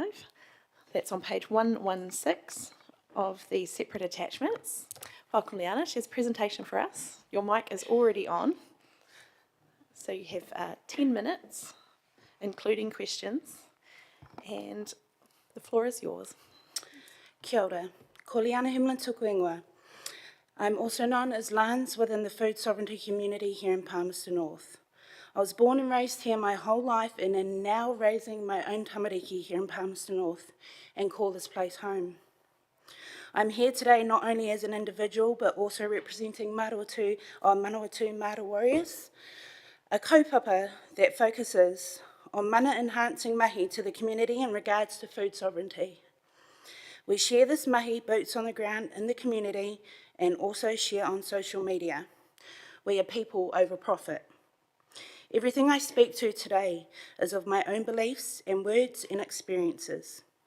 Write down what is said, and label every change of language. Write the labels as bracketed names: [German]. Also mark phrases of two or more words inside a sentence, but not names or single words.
[English] That's on page 116 of the separate attachments. Welcome, Liana. She has a presentation for us. Your mic is already on, so you have 10 minutes, including questions, and the floor is yours. [Māori] Kia ora. Ko Liana Hamlin tuku ingoa. [English] I'm also known as Lans within the food sovereignty community here in Palmerston North. I was born and raised here my whole life and am now raising my own tamariki here in Palmerston North and call this place home. I'm here today not only as an individual but also representing Manawatu Māori warriors, a kaupapa that focuses on mana enhancing mahi to the community in regards to food sovereignty. We share this mahi boots on the ground in the community and also share on social media. We are people over profit. Everything I speak to today is of my own beliefs and words and experiences.